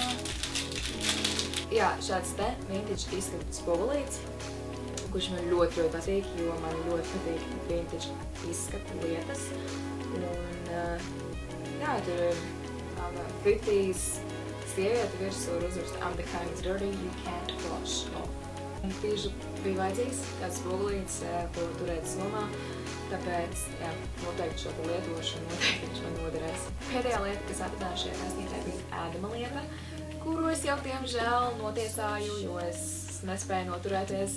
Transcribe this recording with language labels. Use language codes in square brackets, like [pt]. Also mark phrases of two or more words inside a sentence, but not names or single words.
[lv] Jā, šāds te vintage izskatas spogulītis, kurš man ļoti patīk, jo man ļoti patīk vintage izskata lietas. Un jā, tur ir tāda 50s sieviete virsū ir uzraksta [en] I'm the kind of dirty you can't wash off. [lv] Un tieši bija vajadzīgs kāds spogulītis, ko turēt somā, tāpēc, jā, noteikti šo lietošu un noteikti viņš man noderēs. Pēdējā lieta, kas atradās šajā kastītē, bija ēdama lieta, kuru es jau tiemžēl notiesāju, jo es nespēju noturēties.